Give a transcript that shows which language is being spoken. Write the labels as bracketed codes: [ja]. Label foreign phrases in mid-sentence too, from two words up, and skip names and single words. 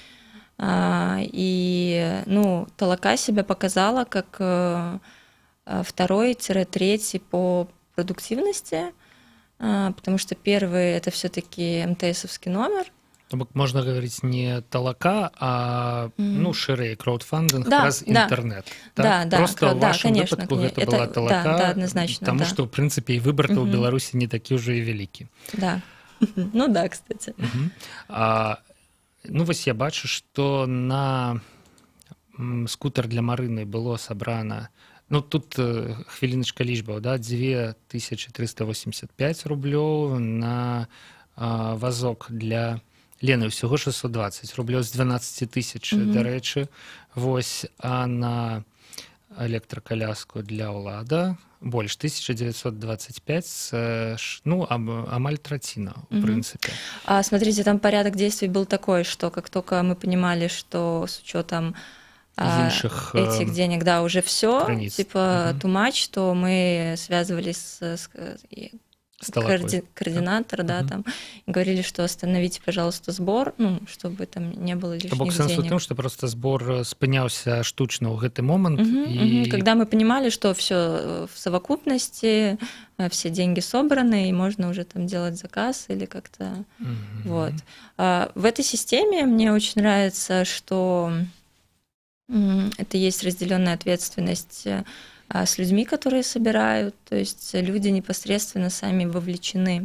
[ru] И, ну, Талака себя показала как 2-3 по продуктивности, потому что первый это все-таки МТСовский номер. Можно говорить не Талака, а ну, шире краудфандинг праз интернет. Да, просто в вашем конечно, выпадку это была Талака, да, однозначно, потому что, в принципе, и выбор-то у Беларуси не такі уже и великий. Да, ну да, кстати. [be] Ну, вось я бачу, што на скутер для Марыны было сабрана, ну, тут хвіліначка лічбаў, да, 2385 рублёў, на вазок для Лены ўсяго 620 рублёў з 12 тысяч, дарэчы, вось, а на электракаляску для Ўлада больше 1925, ну, амаль третина, [ru] в принципе. Смотрите, там порядок действий был такой, что как только мы понимали, что с учетом этих денег, да, уже все, типа [en] too much, [ru] то мы связывались с координатор, да, там, и говорили, что остановите, пожалуйста, сбор, ну, чтобы там не было лишних денег. [be] Сэнс у тым, [ru] что просто сбор [be] спыняўся штучно ў гэты момент. И... [ru] Когда мы понимали, что все в совокупности, все деньги собраны, и можно уже там делать заказ или как-то, вот. В этой системе мне очень нравится, что это есть разделенная ответственность с людьми, которые собирают, то есть люди непосредственно сами вовлечены,